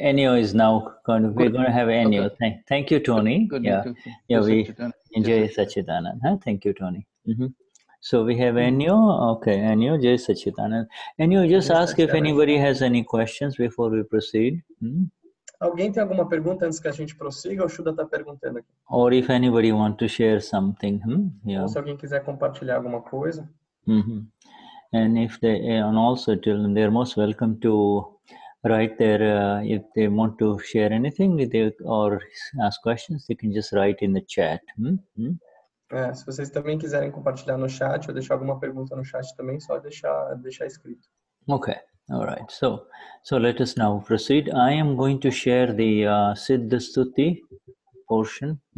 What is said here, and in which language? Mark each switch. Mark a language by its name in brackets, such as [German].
[English] Enio is now going. We're going to have Enio. Okay. Thank you, Tony. Good. Yeah. Good. Yeah. Jai Sachidanand. Huh? Thank you, Tony. So we have Enio. Okay, Enio, Jai Sachidanand. Enio, just ask if anybody has any questions before we proceed. [Portuguese] Alguém tem alguma pergunta antes que a gente prossiga? O Shuddha está perguntando aqui. [English] Or if anybody want to share something. Yeah. [Portuguese] Ou se alguém quiser compartilhar alguma coisa. [English] And if they, and also tell them they're most welcome to write their, if they want to share anything or ask questions, they can just write in the chat. [Portuguese] Se vocês também quiserem compartilhar no chat ou deixar alguma pergunta no chat também, só deixar escrito. [English] Okay, all right. So let us now proceed. I am going to share the Siddha Stuti portion.